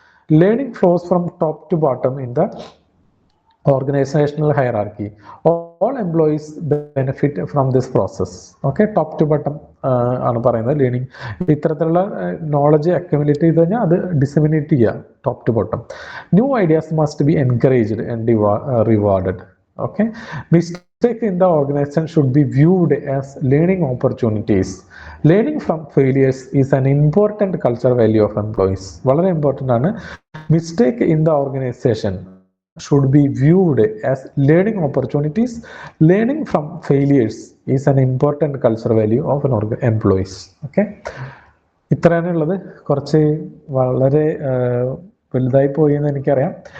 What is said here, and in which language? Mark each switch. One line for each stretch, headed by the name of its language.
English: Learning flows from top to bottom in the organisational hierarchy. All employees benefit from this process. Okay, top to bottom
Malayalam: ആണ് പറയുന്നത്. Learning ഇത്തരത്തിലുള്ള knowledge accumulate ചെയ്ത് കഴിഞ്ഞാൽ അത് disseminate ചെയ്യുക
English: Top to bottom. New ideas must be encouraged and rewarded. Okay, mistake in the organization should be viewed as learning opportunities. Learning from failures is an important cultural value of employees.
Malayalam: വളരെ important ആണ്.
English: Mistake in the organization should be viewed as learning opportunities. Learning from failures is an important cultural value of an employees.
Malayalam: Okay, ഇത്രയാണ് ഉള്ളത്. കുറച്ച് വളരെ വലുതായി പോയി എന്ന് എനിക്കറിയാം.